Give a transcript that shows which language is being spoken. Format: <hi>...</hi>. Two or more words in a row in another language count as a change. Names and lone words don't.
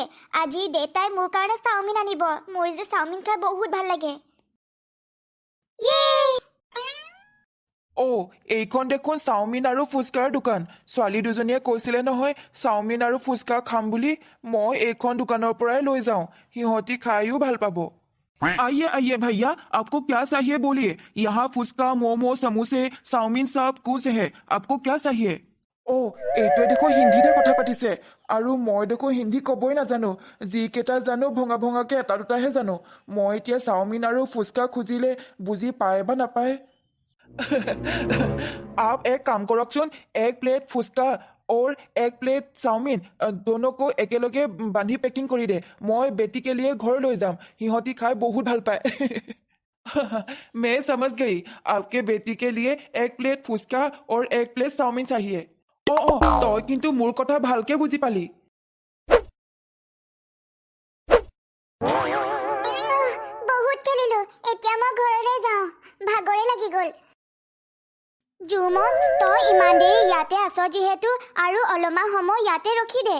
<as>আজি দেতাই মোৰ কাৰণে চাওমিন আনিব, মোৰ যে চাওমিন খাই বহুত ভাল লাগে। এইখন দেখোন চাওমিন আৰু ফুচকাৰ দোকান। ছোৱালী দুজনীয়ে কৈছিলে নহয় চাওমিন আৰু ফুচকা খাম বুলি। মই এইখন দোকানৰ পৰাই লৈ যাওঁ, সিহঁতি খাইও ভাল পাব।</as> <hi>आइए भैया, आपको क्या चाहिए बोलिए। यहाँ फुसका, मोमो, समोसे, चाउमिन सब कुछ है। आपको क्या चाहिए?</hi> <as>এইটোৱে দেখো হিন্দীতে কথা পাতিছে, আৰু মই দেখো হিন্দী কবই নাজানো। যিকেইটা জানো ভঙা ভঙাকে এটা দুটাহে জানো। মই এতিয়া চাওমিন আৰু ফুচকা খুজিলে বুজি পায় বা নাপায়।</as> <hi>आप एक काम</hi> <as>কৰকচোন, 1 প্লেট ফুচকা</as> <hi>और 1 प्लेट चाउमिन दोनों को एकेलगे बांधी पेकिंग</hi> <as>কৰি দে। মই</as> <hi>बेटी के लिए घर</hi> <as>লৈ যাম, সিহঁতি খাই বহুত ভাল পায়।</as> <hi>मैं समझ गई, आपके बेटी के लिए 1 प्लेट फुचका और 1 प्लेट चाउमिन चाहिए।</hi> <as>তই কিন্তু মোৰ কথা ভালকে বুজি পালি। বহুত খেলিলো, এতিয়া মই ঘৰলৈ যাওঁ, ভাগৰে লাগি গ'ল। জুমন, তই ইমান দেৰি ইয়াতে আছ যিহেতু আৰু অলপমান সময় ইয়াতে ৰখি দে।</as>